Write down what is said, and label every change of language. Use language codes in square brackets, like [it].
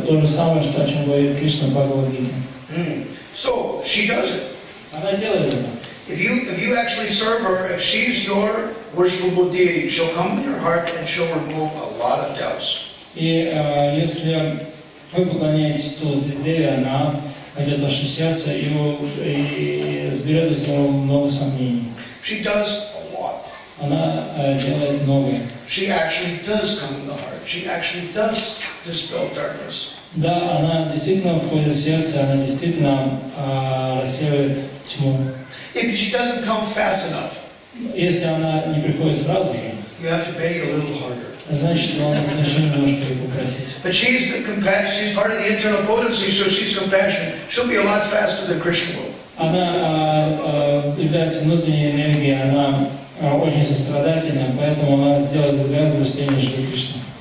[ru] То же самое, что о чем говорит Кришна в Бхагавад-гите. [en] So she does it. [ru] Она делает это. [en] If you actually serve her, if she's your worshipable deity, she'll come in your heart and she'll remove a lot of doubts. [ru] И если вы поклоняетесь Тулси Деве, она войдет в ваше сердце и сберет из него много сомнений. [en] She does a lot. [ru] Она делает многое. [en] She actually does come in the heart. She actually does dispel darkness. [ru] Да, она действительно входит в сердце, она действительно рассеивает тьму. [en] If she doesn't come fast enough, [ru] Если она не приходит сразу же, [en] you have to beg a little harder. [ru] значит, вам нужно еще немножко ее попросить. [en] But she's part of the internal potency, so she's compassionate. She'll be a lot faster than Krishna will. [ru] Она является внутренней энергией, она очень сострадательна, поэтому она сделает гораздо быстрее, нежели Кришна.